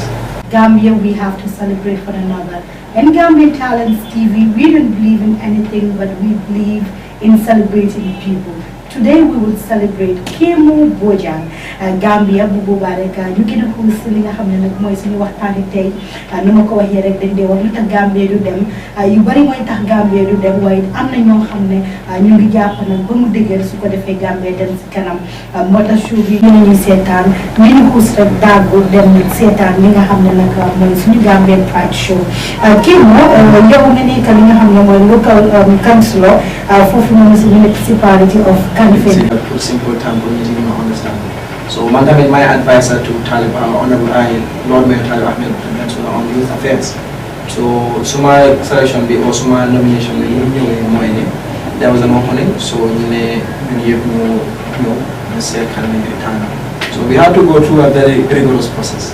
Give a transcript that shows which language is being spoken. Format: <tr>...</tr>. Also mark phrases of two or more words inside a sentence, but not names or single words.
<en>Gambia, we have to celebrate one another. In Gambian Talents TV, we don't believe in anything, but we believe in celebrating people. Today we will celebrate Kemo Bojang,</en> <wo>Gambia bu boobaa rek ñu gën a xuus li nga xam ne nag mooy suñu waxtaani tey nu ma ko waxee rek dañ dee wax lu tax Gambia du dem yu bari mooy tax Gambia du dem waaye am na ñoo xam ne ñu ngi jàpp nag ba mu dëgër su ko defee Gambia dem si kanam moo tax show bi ñu ñuy seetaan li ñu xuus rek daagu dem seetaan li nga xam ne nag mooy suñu Gambian Pride Show. Kemo yow nga nekk li nga xam ne mooy</wo> <en>local councillor</en> <wo>foofu noonu si</wo> <en>municipality of Kanifing. Put simple term for me to understand. So, Madam, my advisor to Honorable Lord Mayor Talib Ahmed on youth affairs. So, my selection be also my nomination. There was an opening, so so we had to go through a very rigorous process.</en>